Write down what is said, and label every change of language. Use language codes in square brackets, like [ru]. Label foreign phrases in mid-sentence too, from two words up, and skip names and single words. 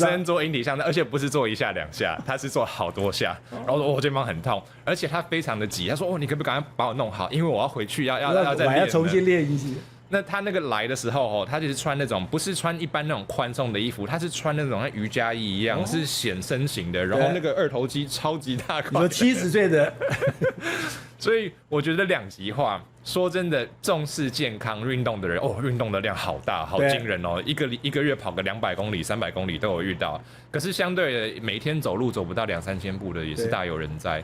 [zh] 女生做引體向上，而且不是做1下2下，她是做好多下。然後說我肩膀很痛，而且她非常的急，她說你可不可以趕快把我弄好，因为我要回去要再練，我要重新練一些。那他那個來的時候，他就是穿那種不是穿一般那種寬鬆的衣服，他是穿那種像瑜伽衣一樣，是顯身型的，然後那個二頭肌超級大塊。有70歲的，所以我覺得兩極化。說真的，重視健康運動的人，運動的量好大，好驚人哦！一個月跑個200公里、300公里都有遇到。可是相對的，每天走路走不到2-3千步的也是大有人在。